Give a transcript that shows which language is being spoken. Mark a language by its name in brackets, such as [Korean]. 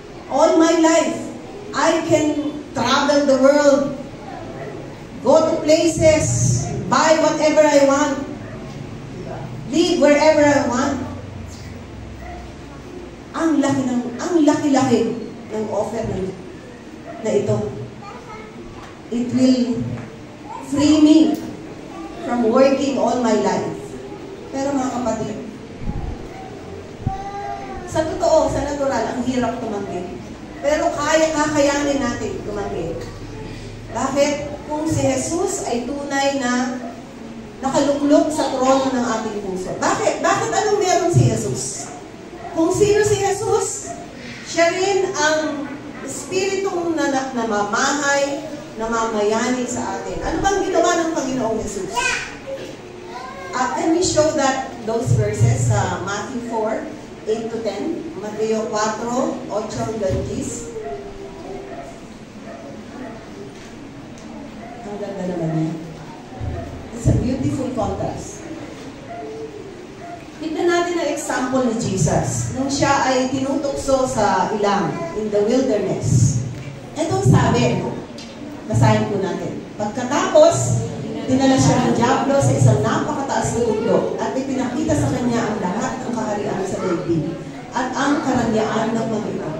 [English] All my life, I can travel the world, go to places, buy whatever I want, live wherever I want. [Filipino] Ang laki-laki ng offer na ito. [English] It will free me from working all my life. [Filipino] Pero mga kapatid, sa totoo, sa natural, ang hirap tumanggi. Pero kakayanin natin tumanggi. Bakit? Kung si Jesus ay tunay na nakaluklok sa trono ng ating puso. Bakit? Bakit anong meron si Jesus? Kung sino si Jesus, siya rin ang Espiritong namamahay, namamayani sa atin. Ano bang ginawa ng Panginoong Jesus? [English] Can we show those verses sa Matthew 4, 8 to 10? [Filipino] Mateo 4, 8 hanggang 10. Ang ganda naman niya. [English] It's a beautiful contrast. [Filipino] Tignan natin ang example ni Jesus nung siya ay tinutokso sa ilang, [English] in the wilderness. [Filipino] Ito ang sabi, basahin po natin. Pagkatapos, dinala siya ng diablo sa isang napakataas na bundok at ipinakita sa kanya ang lahat ng kaharian sa daigdig at ang karangyaan ng mga ito.